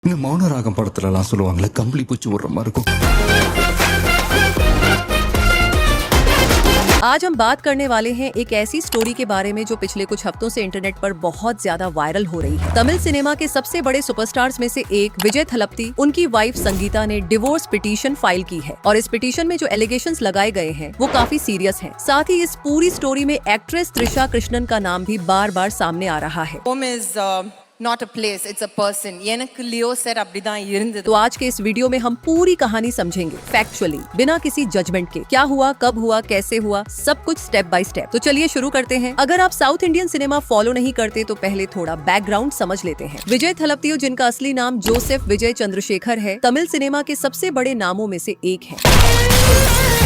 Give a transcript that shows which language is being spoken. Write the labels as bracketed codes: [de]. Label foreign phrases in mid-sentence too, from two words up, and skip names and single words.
[ta] இந்த மௌன ராகம் படத்துலலாம் சொல்லுவாங்களே கம்பளி பூச்சி விடுற மாதிரி இருக்கும். [hi] आज हम बात करने वाले हैं एक ऐसी स्टोरी के बारे में जो पिछले कुछ हफ्तों से इंटरनेट पर बहुत ज्यादा वायरल हो रही है। तमिल सिनेमा के सबसे बड़े सुपरस्टार्स में से एक विजय थलपति, उनकी वाइफ संगीता ने [en] divorce petition file [hi] की है और इस पिटीशन में जो एलिगेशंस लगाए गए हैं वो काफी सीरियस हैं। साथ ही इस पूरी स्टोरी में एक्ट्रेस त्रिशा कृष्णन का नाम भी बार बार सामने आ रहा है। [en] Home is not a place, it's a person. [ta] எனக்கு லியோ சார் அப்படிதான் இருந்தது. [hi] तो आज के इस वीडियो में हम पूरी कहानी समझेंगे फैक्चुअली, बिना किसी जजमेंट के। क्या हुआ, कब हुआ, कैसे हुआ, सब कुछ [en] step by step. [hi] तो चलिए शुरू करते हैं। अगर आप [en] South Indian cinema follow [hi] नहीं करते तो पहले थोड़ा बैकग्राउंड समझ लेते हैं। विजय थलपति, जिनका असली नाम जोसेफ विजय चंद्रशेखर है, तमिल सिनेमा के सबसे बड़े नामों में से एक है।